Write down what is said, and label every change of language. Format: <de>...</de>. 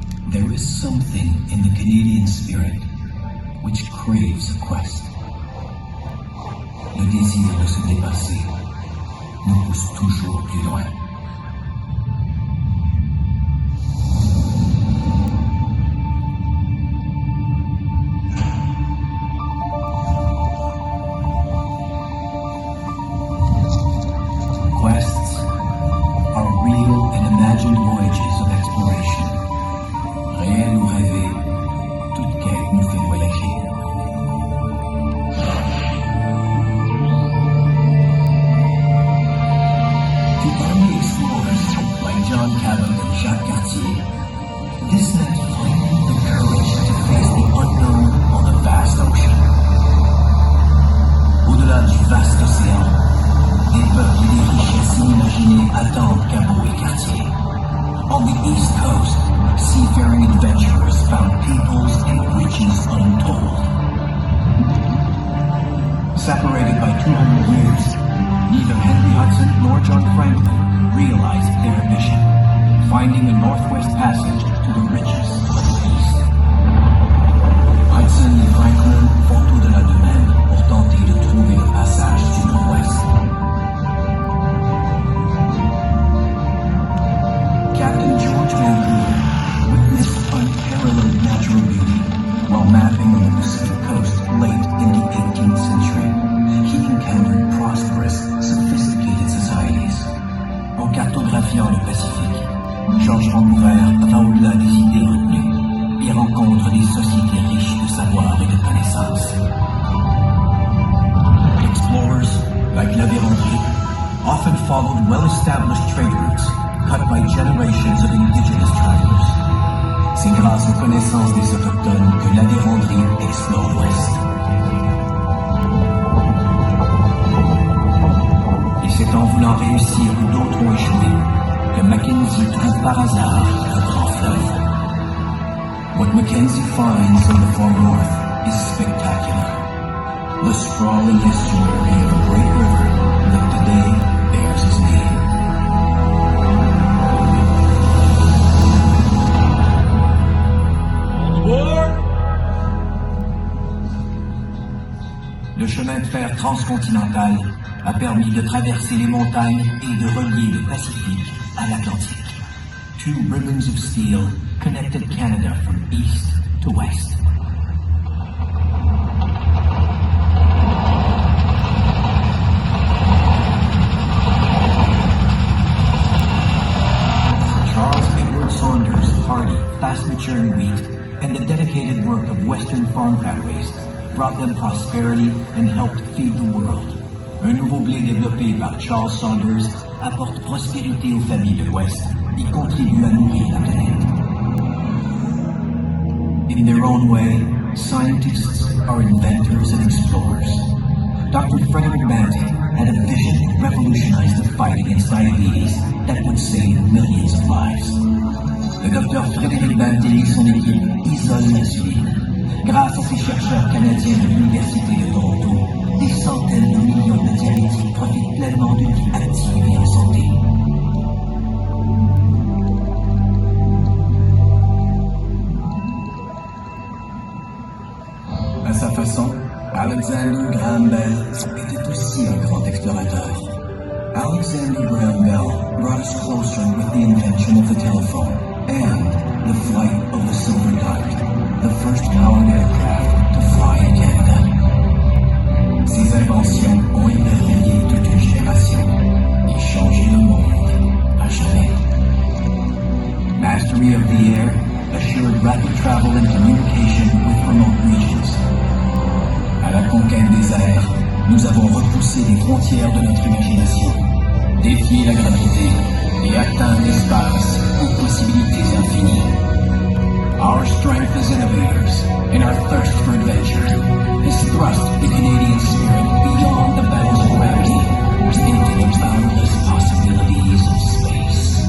<en>There is something in the Canadian spirit which craves a quest.</en> <fr>Le désir de se dépasser nous pousse toujours plus loin.</fr> <en>Quests are real and imagined voyages of exploration.</en> <fr>Réel ou rêvé, toute quête nous fait voyager.</fr> <en>To early explorers like John Cabot and Jacques Cartier, this meant finding the courage to face the unknown on a vast ocean.</en> <fr>Au-delà du vaste océan, des peuples et des richesses inimaginées attendent Cabot et Cartier.</fr> <en>On the East Coast, seafaring adventurers found peoples and riches untold. Separated by 200 years, neither Henry Hudson nor John Franklin realized their mission, finding a northwest passage to the riches of the East.</en> <fr>Hudson et Franklin font au-delà d'eux-mêmes pour tenter de trouver le passage du nord-ouest.</fr> <en>Captain George Vancouver witnessed unparalleled natural beauty while mapping the Pacific coast late in the 18th century. He encountered prosperous, sophisticated societies.</en> <fr>En cartographiant le Pacifique, George Vancouver va au-delà des idées retenues et rencontre des sociétés riches de savoir et de connaissances.</fr> <en>Explorers, like La Vérendrye, often followed well-established trade routes cut by generations of indigenous travelers.</en> <fr>C'est grâce aux connaissances des autochtones que La Vérendrye explore l'Ouest. Et c'est en voulant réussir où d'autres ont échoué que Mackenzie trouve par hasard un grand fleuve.</fr> <en>What Mackenzie finds in the far north is spectacular. The sprawling estuary of a great river that today bears his name.</en> <fr>Le chemin de fer transcontinental a permis de traverser les montagnes et de relier le Pacifique à l'Atlantique.</fr> <en>Two ribbons of steel connected Canada from east to west. Charles Edward Saunders' hardy, fast-maturing wheat and the dedicated work of Western farm families brought them prosperity and helped feed the world.</en> <fr>Un nouveau blé développé par Charles Saunders apporte prospérité aux familles de l'Ouest et contribue à nourrir la planète.</fr> <en>In their own way, scientists are inventors and explorers. Dr. Frederick Banting had a vision to revolutionize the fight against diabetes that would save millions of lives.</en> <fr>Le docteur Frédéric Banting et son équipe isolent l'insuline. Grâce à ces chercheurs canadiens de l'Université de Toronto, des centaines de millions de diabétiques profitent pleinement d'une vie active et en santé. À sa façon, Alexander Graham Bell était aussi un grand explorateur.</fr> <en>Alexander Graham Bell brought us closer with the invention of the telephone and the flight of the Silver Dart, the first powered aircraft to fly in Canada.</en> <fr>Ces inventions ont émerveillé toute une génération et changé le monde à jamais.</fr> <en>Mastery of the air assured rapid travel and communication with remote regions.</en> <fr>À la conquête des airs, nous avons repoussé les frontières de notre imagination, défié la gravité et atteint l'espace aux possibilités infinies.</fr> <en>Our strength as innovators and our thirst for adventure has thrust the Canadian spirit beyond the bounds of gravity into the boundless possibilities of space.</en>